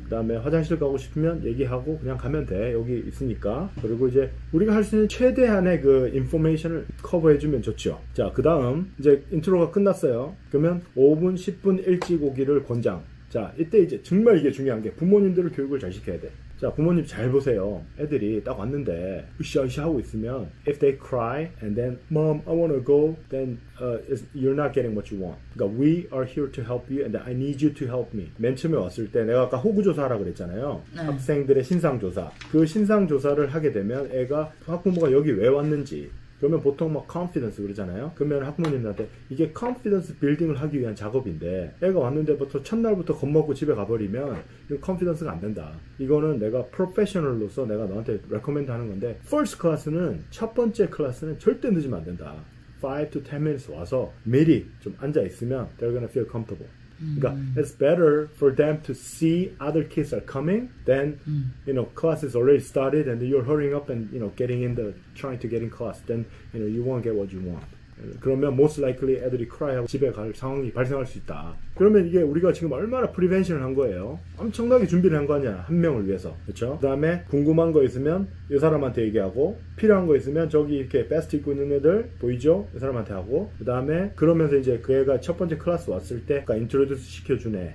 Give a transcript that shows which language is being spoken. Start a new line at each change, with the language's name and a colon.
Korean: 그 다음에 화장실 가고 싶으면 얘기하고 그냥 가면 돼. 여기 있으니까. 그리고 이제 우리가 할 수 있는 최대한의 그 인포메이션을 커버해주면 좋죠. 자, 그 다음 이제 인트로가 끝났어요. 그러면 5분, 10분 일찍 오기를 권장. 자, 이때 이제 정말 이게 중요한 게 부모님들을 교육을 잘 시켜야 돼. 자, 부모님 잘 보세요. 애들이 딱 왔는데 으쌰으쌰 하고 있으면
English: if they cry and then mom I want to go then you're not getting what you want.
Korean: 그러니까
English: we are here to help you and I need you to help me.
Korean: 맨 처음에 왔을 때 내가 아까 호구조사하라고 그랬잖아요. 네. 학생들의 신상조사. 그 신상조사를 하게 되면 애가 학부모가 여기 왜 왔는지 그러면 보통 막 confidence 그러잖아요. 그러면 학부모님한테 이게 confidence 빌딩을 하기 위한 작업인데 애가 왔는데부터 첫날부터 겁먹고 집에 가버리면 이거 confidence가 안 된다. 이거는 내가 프로페셔널로서 내가 너한테 recommend 하는 건데 first class는 첫 번째 클래스는 절대 늦으면 안 된다.
English: 5 to 10 minutes
Korean: 와서 미리 좀 앉아 있으면
English: they're gonna feel comfortable.
Korean: 그러니까
English: it's better for them to see other kids are coming than class is already started and you're hurrying up and trying to get in class. Then you won't get what you want.
Korean: 그러면
English: most likely
Korean: 애들이 cry하고 집에 갈 상황이 발생할 수 있다. 그러면 이게 우리가 지금 얼마나 프리벤션을 한 거예요. 엄청나게 준비를 한 거 아니야. 한 명을 위해서. 그렇죠? 그 다음에 궁금한 거 있으면 이 사람한테 얘기하고 필요한 거 있으면 저기 이렇게 베스트 입고 있는 애들 보이죠? 이 사람한테 하고 그 다음에 그러면서 이제 그 애가 첫 번째 클래스 왔을 때 인트로듀스 시켜주네.